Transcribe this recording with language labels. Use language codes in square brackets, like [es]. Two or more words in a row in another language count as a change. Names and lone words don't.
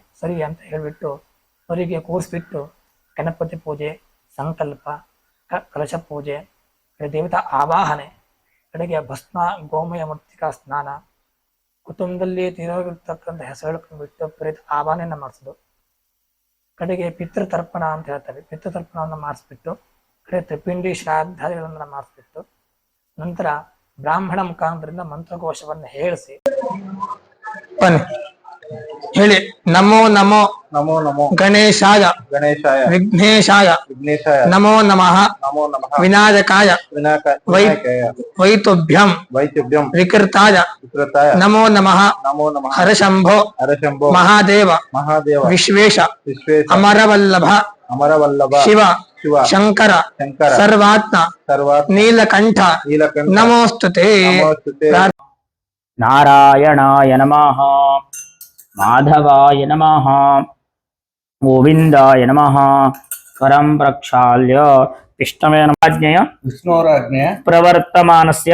[kn] ಸರಿ ಅಂತ ಹೇಳಿಬಿಟ್ಟು ಅವರಿಗೆ ಕೂರಿಸ್ಬಿಟ್ಟು ಗಣಪತಿ ಪೂಜೆ, ಸಂಕಲ್ಪ, ಕಲಶ ಪೂಜೆ, ದೇವತಾ ಆವಾಹನೆ, ಕಡೆಗೆ ಭಸ್ಮ ಗೋಮಯ ಮೃತ್ತಿಕಾ ಸ್ನಾನ, ಕುಟುಂಬದಲ್ಲಿ ತೀರೋಗಿರ್ತಕ್ಕಂಥ ಹೆಸರು ಹೇಳ್ಕೊಂಡ್ಬಿಟ್ಟು ಪ್ರೇತ ಆವಾಹನೆಯನ್ನ ಮಾಡಿಸೋದು, ಕಡೆಗೆ ಪಿತೃತರ್ಪಣ ಅಂತ ಹೇಳ್ತಾರೆ, ಪಿತೃತರ್ಪಣವನ್ನು ಮಾಡಿಸ್ಬಿಟ್ಟು ಕಡೆ ತ್ರಿಪಿಂಡಿ ಶ್ರಾದ್ದಾದಿಗಳನ್ನ ಮಾಡಿಸ್ಬಿಟ್ಟು ನಂತರ ಬ್ರಾಹ್ಮಣ ಮುಖಾಂತರದಿಂದ ಮಂತ್ರಕೋಶವನ್ನು ಹೇಳಿಸಿ ಬನ್ನಿ ಹೇಳಿ. [sa] ನಮೋ ನಮೋ ನಮೋ ನಮೋ ಗಣೇಶಾಯ ಗಣೇಶಾಯ ವಿಘ್ನೇಶಾಯ ವಿಘ್ನೇಶಾಯ ನಮೋ ನಮಃ ನಮೋ ನಮಃ ವಿನಾಯಕಾಯ ವೈತುಭ್ಯಂ ವೈತುಭ್ಯಂ ವಿಕೃತಾಯ ವಿಕೃತಾಯ ನಮೋ ನಮಃ ನಮೋ ನಮಃ ಹರಶಂಭೋ ಹರಶಂಭೋ ಮಹಾದೇವ ಮಹಾದೇವ ವಿಶ್ವೇಶ ವಿಶ್ವೇಶ ಅಮರವಲ್ಲಭ ಅಮರವಲ್ಲಭ ಶಿವ ಶಿವ ಶಂಕರ ಶಂಕರ ಸರ್ವಾತ್ಮ ಸರ್ವಾತ್ಮ ನೀಲಕಂಠ ನೀಲಕಂಠ ನಮೋಸ್ತುತೆ. ನಮೋಸ್ತುತೆ. ನಾರಾಯಣಾಯ ನಮಃ, ಮಾಧವಾಯ ನಮಃ, ಗೋವಿಂದಾಯ ನಮಃ, करं प्रक्षाल्य पिष्टमेन आज्ञया विष्णोराज्ञया प्रवर्तमानस्य